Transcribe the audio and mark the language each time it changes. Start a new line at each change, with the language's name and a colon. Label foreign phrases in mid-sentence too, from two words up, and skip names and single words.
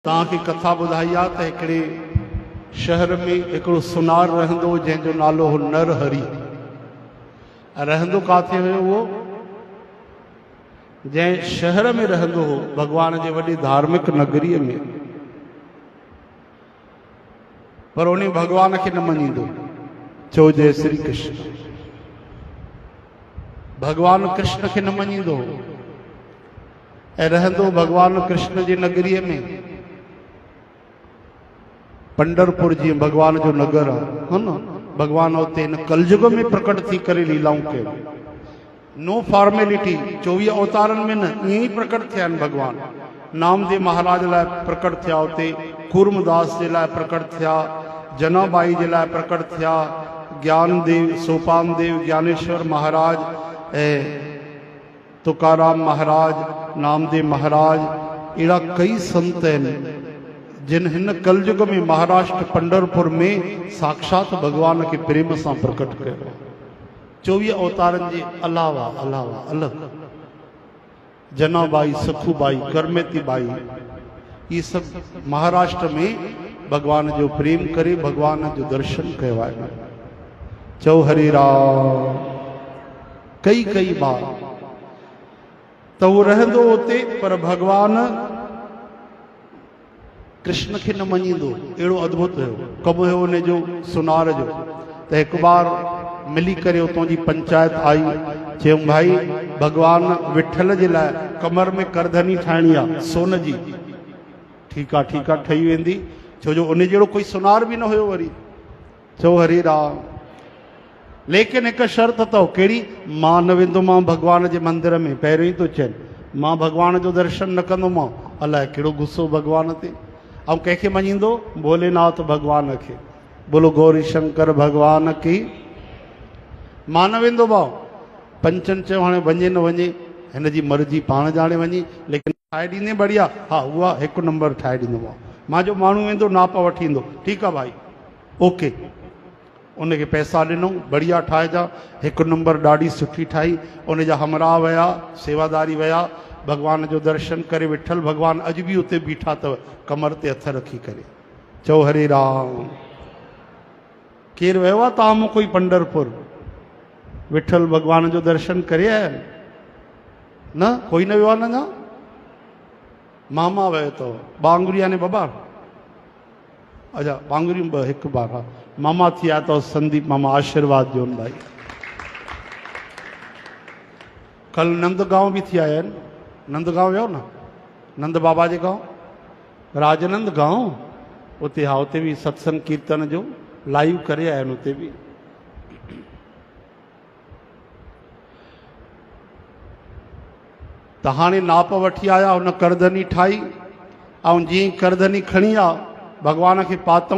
Sindhi: तव्हांखे कथा ॿुधाई आहे त हिकिड़े शहर में हिकिड़ो सुनार रहंदो हो जंहिंजो नालो हो नरहरी। रहंदो काथे हुयो उहो? जंहिं शहर में रहंदो हो भगवान जे वॾी धार्मिक नगरीअ में, पर उन भगवान खे न मञींदो। चओ जय श्री कृष्ण। भगवान कृष्ण खे न मञींदो ऐं रहंदो भगवान कृष्ण जी नगरीअ में। पंडरपुर जी भगवान जो नगर है न, भगवान उते इन कलयुग में प्रकट थी करे लीलाऊं कयो।
English: no formality,
Sindhi: 24 अवतारनि में न, ईअं ई प्रकट थिया आहिनि भगवान। नामदेव महाराज लाइ प्रकट थिया, उते कूर्मदास जे लाइ प्रकट थिया, जनाबाई जे लाइ प्रकट थिया, ज्ञानदेव, सोपान देव, ज्ञानेश्वर महाराज ऐं तुकाराम महाराज, नामदेव महाराज, अहिड़ा कई संत आहिनि जिन हिन कलयुग में महाराष्ट्र पंडरपुर में साक्षात भगवान के प्रेम सां प्रकट कयो। 24 अवतारनि जे अलावा अलग जनाबाई, सखूबाई, करमेती बाई,
Hindi: ये सब
Sindhi: महाराष्ट्र में भगवान जो प्रेम करे भगवान जो दर्शन कयो आहे। चओ हरे राम।
Hindi: कई बार तो वो
Sindhi: रहंदो उते, पर भगवान कृष्ण के न मञींदो। अहिड़ो अद्भुत कम हुयो उन जो सुनार जो। त हिकु बार मिली करे उतों जी पंचायत आई, चयूं भाई भगवान विठल जे लाइ कमर में करधनी ठाहिणी आहे सोन जी। ठीकु आहे ठही वेंदी, छो जो उन जहिड़ो कोई सुनार बि न हुयो वरी। चओ हरे राम। लेकिन हिकु शर्त अथव, कहिड़ी? मां न वेंदोमांव भगवान जे मंदिर में। पहिरियों ई थो चवनि मां भगवान जो दर्शन न कंदोमांव। अलाए कहिड़ो गुस्सो भगवान ते। ऐं कंहिंखे मञींदो? भोलेनाथ भगवान खे।
Hindi: बोलो गौरी शंकर भगवान की।
Sindhi: मां न वेंदो भाउ। पंचनि चयो हाणे वञे न वञे, हिन जी मर्ज़ी, पाण ॼाणे वञे। लेकिन ठाहे ॾींदे बढ़िया? हा, उहा हिकु नंबर ठाहे ॾींदोमांव। मां जो माण्हू वेंदो नाप वठी ईंदो। ठीकु आहे भाई, ओके। उनखे पैसा ॾिनऊं, बढ़िया ठाहिजा, हिकु नंबर ॾाढी सुठी ठाही। उन जा हमराह विया, सेवादारी विया, भगवान जो दर्शन करे। विठल भगवान अॼु बि उते बीठा अथव, कमर ते हथ रखी करे। चओ हरे राम। केरु वियो आहे तव्हां मूं कोई पंडरपुर विठल भगवान जो दर्शन करे आया आहिनि? न, कोई न वियो आहे न? मामा वियो अथव, बांगुरिया ने बाबा। अच्छा, बांगुरियूं ॿ, हिकु बार। हा, मामा थी आया अथव संदीप मामा। आशीर्वाद ॾियोनि भाई। कल नंदगांव बि थी आया आहिनि। नंदगांव वियो न? नंद बाबा जे गांव, राजनंद गांव, उते। हा, उते बि सत्संग कीर्तन जो लाइव करे आया आहिनि उते बि। त हाणे नाप वठी आया, हुन करधनी ठाही, ऐं जीअं करधनी खणी आहे भगवान खे पातऊं।